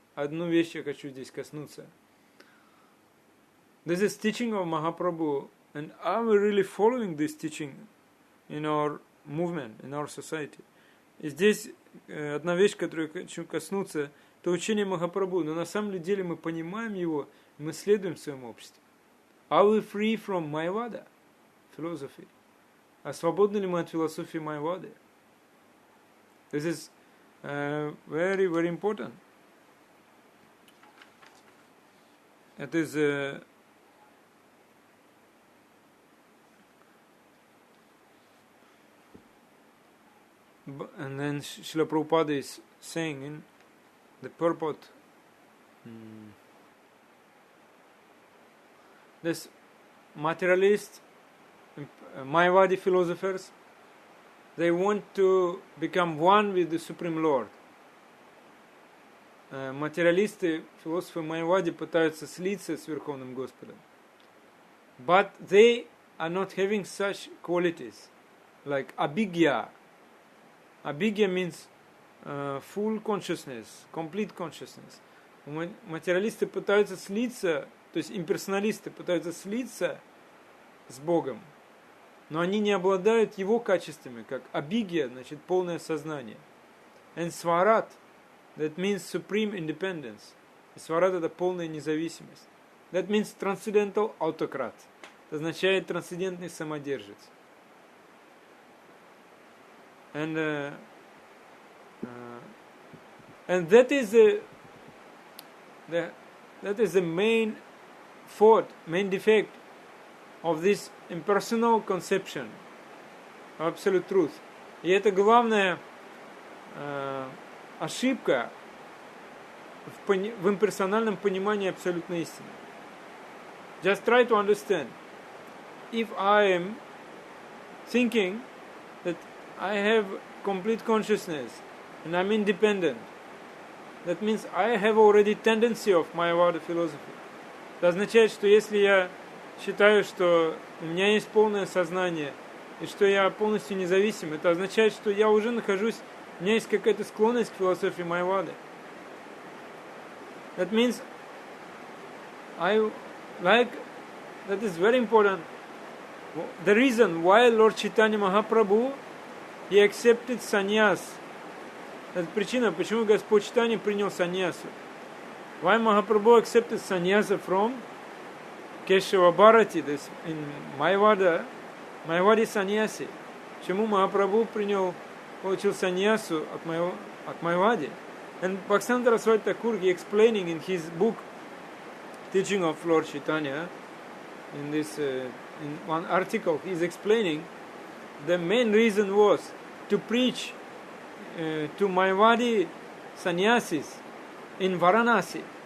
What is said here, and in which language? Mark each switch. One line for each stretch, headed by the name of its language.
Russian: Одну вещь я хочу здесь коснуться.
English: This is teaching of Mahaprabhu, and are we really following this teaching in our movement, in our society?
Russian: И здесь одна вещь, которую я хочу коснуться, это учение Махапрабху, но на самом деле мы понимаем его, и мы следуем в своем обществе.
English: Are we free from Mayavada philosophy?
Russian: А свободны ли мы от философии Майявады?
English: This is very, very important. It is and then Srila Prabhupada is saying in the purport, this materialist, Mayavadi philosophers, they want to become one with the Supreme Lord.
Russian: Материалисты, философы Майявади пытаются слиться с Верховным Господом.
English: But they are not having such qualities like abhigya. Abhigya means full consciousness, complete consciousness.
Russian: Материалисты пытаются слиться, то есть имперсоналисты пытаются слиться с Богом, но они не обладают его качествами, как абхигья, значит полное сознание.
English: And svarat, that means supreme independence.
Russian: Сварат это полная независимость.
English: That means transcendental autocrat.
Russian: Это означает трансцендентный самодержец.
English: And that is the main fault, main defect of this impersonal conception of absolute truth.
Russian: И это главная ошибка в имперсональном понимании абсолютной истины.
English: Just try to understand. If I am thinking that I have complete consciousness and I'm independent, that means I have already tendency of Mayavada philosophy.
Russian: Это означает, что если я считаю, что у меня есть полное сознание и что я полностью независим, это означает, что я уже нахожусь, у меня есть какая-то склонность к философии Майавады.
English: That means that is very important. The reason why Lord Chaitanya Mahaprabhu, he accepted sannyas.
Russian: Это причина, почему Господь Чайтанья принял саньясу.
English: Why Mahaprabhu accepted sannyasa from Keshava Bharati, this in Mayavada, Mayavadi sannyasi.
Russian: Почему Махапрабху получил саньясу от Майавади?
English: And Bhaktivinoda Saraswati Thakur, he explaining in his book Teaching of Lord Chaitanya, in this in one article, he is explaining the main reason was to preach to Mayavadi sannyasis in Varanasi.